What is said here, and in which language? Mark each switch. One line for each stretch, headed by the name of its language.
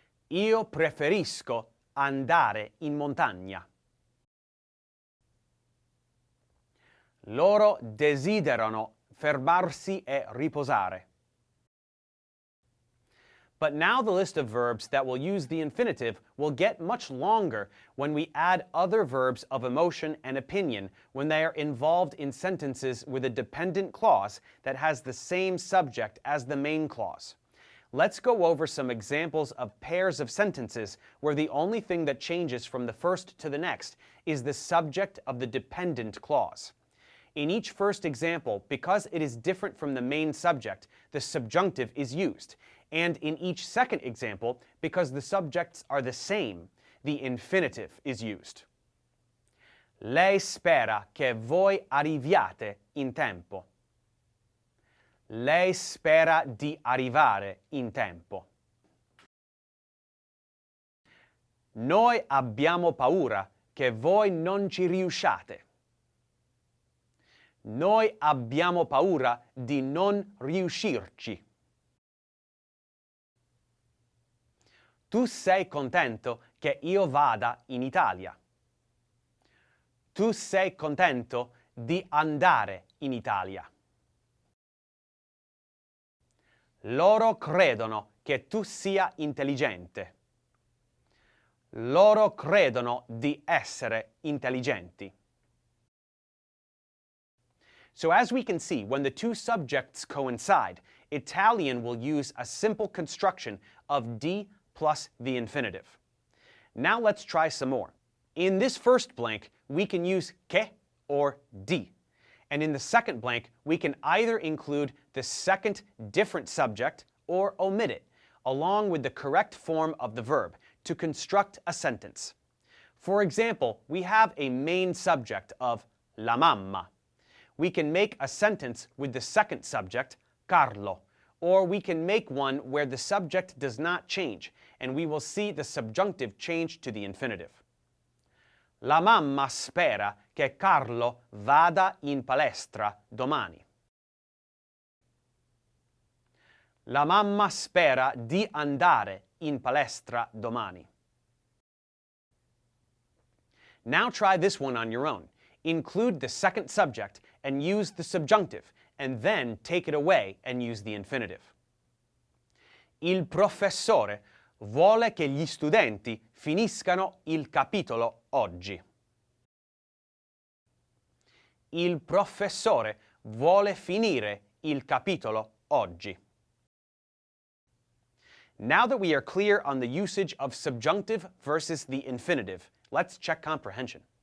Italian: Io preferisco andare in montagna. Loro desiderano fermarsi e riposare.
English: But now the list of verbs that will use the infinitive will get much longer when we add other verbs of emotion and opinion when they are involved in sentences with a dependent clause that has the same subject as the main clause. Let's go over some examples of pairs of sentences where the only thing that changes from the first to the next is the subject of the dependent clause. In each first example, because it is different from the main subject, the subjunctive is used. And in each second example, because the subjects are the same, the infinitive is used.
Italian: Lei spera che voi arriviate in tempo. Lei spera di arrivare in tempo. Noi abbiamo paura che voi non ci riusciate. Noi abbiamo paura di non riuscirci. Tu sei contento che io vada in Italia. Tu sei contento di andare in Italia. Loro credono che tu sia intelligente. Loro credono di essere intelligenti.
English: So as we can see, when the 2 subjects coincide, Italian will use a simple construction of di plus the infinitive. Now let's try some more. In this first blank, we can use che or di. And in the second blank, we can either include the second different subject or omit it, along with the correct form of the verb, to construct a sentence. For example, we have a main subject of la mamma. We can make a sentence with the second subject, Carlo, or we can make one where the subject does not change, and we will see the subjunctive change to the infinitive.
Italian: La mamma spera che Carlo vada in palestra domani. La mamma spera di andare in palestra domani.
English: Now try this one on your own. Include the second subject and use the subjunctive, and then take it away and use the infinitive.
Italian: Il professore vuole che gli studenti finiscano il capitolo oggi. Il professore vuole finire il capitolo oggi.
English: Now that we are clear on the usage of subjunctive versus the infinitive, let's check comprehension.